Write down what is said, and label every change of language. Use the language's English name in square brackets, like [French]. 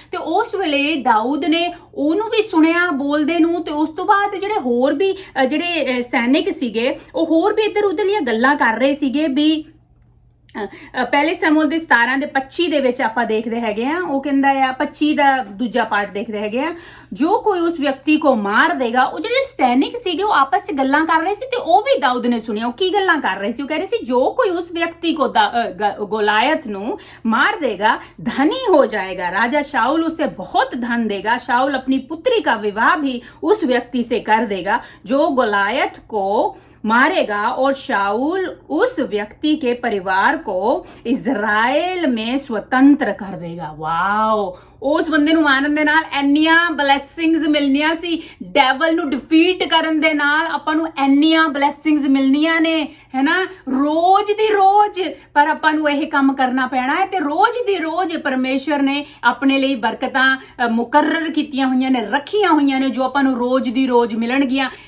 [Punjabi] ਤੇ ਉਸ ਵੇਲੇ ਦਾਊਦ ਨੇ ਉਹਨੂੰ ਵੀ ਸੁਣਿਆ ਬੋਲਦੇ ਨੂੰ, ਤੇ ਉਸ ਤੋਂ ਬਾਅਦ ਜਿਹੜੇ ਹੋਰ ਵੀ ਜਿਹੜੇ ਸੈਨਿਕ ਸੀਗੇ ਉਹ ਹੋਰ ਵੀ ਇੱਧਰ ਉੱਧਰ ਦੀਆਂ ਗੱਲਾਂ ਕਰ ਰਹੇ ਸੀਗੇ ਵੀ ਪਹਿਲੇ ਸਮੂਏਲ ਦੇ 17 ਦੇ 25 ਦੇ ਵਿੱਚ ਆਪਾਂ ਦੇਖਦੇ ਹੈਗੇ ਆ। ਉਹ ਕਹਿੰਦਾ ਆ 25 ਦਾ ਦੂਜਾ ਪਾਰਟ ਦੇਖਦੇ ਹੈਗੇ ਆ, [Hindi] ਜੋ ਕੋਈ ਉਸ ਵਿਅਕਤੀ ਕੋ ਮਾਰ ਦੇਗਾ। [Punjabi] ਉਹ ਜਿਹੜੇ ਸੈਨਿਕ ਸੀਗੇ ਉਹ ਆਪਸ ਚ ਗੱਲਾਂ ਕਰ ਰਹੇ ਸੀ [Hindi] ਤੇ ਉਹ ਵੀ ਦਾਊਦ ਨੇ ਸੁਣਿਆ ਉਹ ਕੀ ਗੱਲਾਂ ਕਰ ਰਹੇ ਸੀ। ਉਹ ਕਹਿ ਰਹੇ ਸੀ ਜੋ ਕੋਈ ਉਸ ਵਿਅक्ति को गोलायत ਨੂੰ मार देगा धनी हो जाएगा, राजा शाऊल उसे बहुत धन देगा, शाऊल अपनी पुत्री का विवाह भी उस व्यक्ति से कर देगा जो गोलायत को मारेगा और शाऊल उस व्यक्ति के परिवार को इजराइल में स्वतंत्र कर देगा। [Punjabi] वाओ, ਉਸ ਬੰਦੇ ਨੂੰ ਮਾਰਨ ਦੇ ਨਾਲ ਇੰਨੀਆਂ ਬਲੇਸਿੰਗਸ ਮਿਲਣੀਆਂ ਸੀ। ਡੈਵਲ ਨੂੰ ਡਿਫੀਟ ਕਰਨ ਦੇ ਨਾਲ ਆਪਾਂ ਨੂੰ ਇੰਨੀਆਂ ਬਲੇਸਿੰਗਸ ਮਿਲਣੀਆਂ ਨੇ, ਹੈ ਨਾ, ਰੋਜ਼ ਦੀ ਰੋਜ਼। ਪਰ ਆਪਾਂ ਨੂੰ ਇਹ ਕੰਮ ਕਰਨਾ ਪੈਣਾ ਹੈ ਤੇ ਰੋਜ਼ ਦੀ ਰੋਜ਼ ਪਰਮੇਸ਼ਵਰ ਨੇ ਆਪਣੇ ਲਈ ਬਰਕਤਾਂ ਮੁਕਰਰ ਕੀਤੀਆਂ ਹੋਈਆਂ ਨੇ, ਰੱਖੀਆਂ ਹੋਈਆਂ ਨੇ, ਜੋ ਆਪਾਂ ਨੂੰ ਰੋਜ਼ ਦੀ ਰੋਜ਼ ਮਿਲਣਗੀਆਂ।